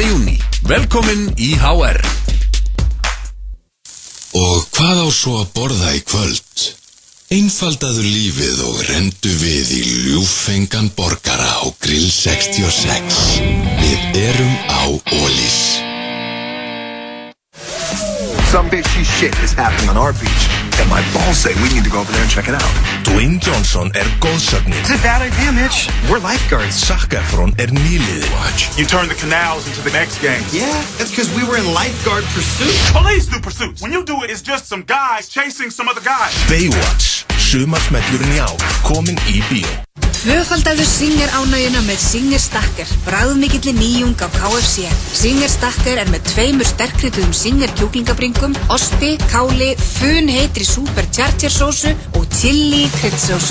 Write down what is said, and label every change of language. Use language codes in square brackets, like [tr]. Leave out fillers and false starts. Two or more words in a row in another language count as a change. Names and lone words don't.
[is] júní. Velkomin í HR. Og hvað á svo að borða í kvöld? Einfaldaðu lífið og rendu við í ljúffengan borgara á Grill 66. Við erum á Ólís. [en] Some bitchy shit is happening on our beach, and My balls say we need to go over there and check it out. Dwayne Johnson góðsögnin. It's a bad idea, Mitch. We're lifeguards. [is] Zac Efron nýliði. [en] Watch. You turn the canals into the next game. Yeah, that's because we were in lifeguard pursuit. Police do pursuits. When you do it, it's just some guys chasing some other guys. [is] Baywatch. Sumarsmellurinn í ár. Komin í bíó. Tvöfaldaðu Singer ánægjuna með Singer Stacker, bragðmikilli nýjung af KFC. Singer Stacker með 2 sterkrituðum Singer kjúklingabringum, osti, káli, funheitri supercharger sósu og chili kryddsósu.